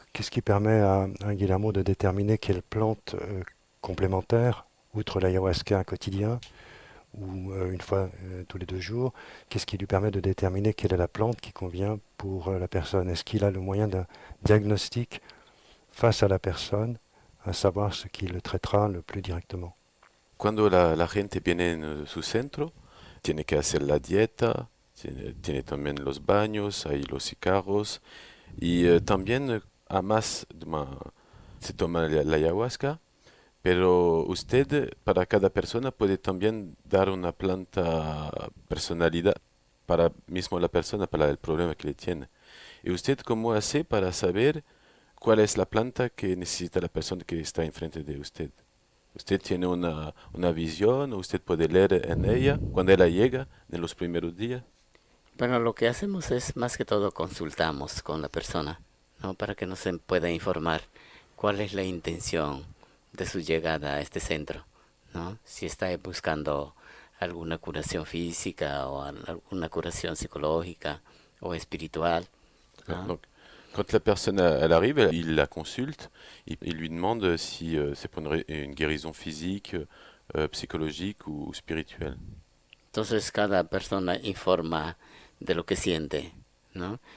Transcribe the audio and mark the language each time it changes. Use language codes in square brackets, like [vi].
[fr] Qu'est-ce qui permet à Guillermo de déterminer quelle plante complémentaire, outre l'ayahuasca quotidien, ou une fois tous les 2 jours, qu'est-ce qui lui permet de déterminer quelle est la plante qui convient pour la personne? Est-ce qu'il a le moyen d'un diagnostic face à la personne, à savoir ce qui le traitera le plus directement? [es] Cuando la gente viene en su centro, tiene que hacer la dieta, tiene también los baños, hay los cigarros, y también, además, se toma la ayahuasca. Pero usted, para cada persona, puede también dar una planta personalidad para mismo la persona, para el problema que le tiene. ¿Y usted cómo hace para saber cuál es la planta que necesita la persona que está enfrente de usted? ¿Usted tiene una visión o usted puede leer en ella cuando ella llega en los primeros días? Bueno, lo que hacemos es más que todo consultamos con la persona, ¿no? Para que nos pueda informar cuál es la intención de su llegada a este centro, ¿no? Si está buscando alguna curación física o alguna curación psicológica o espiritual, ¿no? [fr] Donc, quand la personne elle arrive, il la consulte, il lui demande si c'est pour une guérison physique, psychologique ou spirituelle. [es] Entonces cada persona informa de lo que siente, ¿no?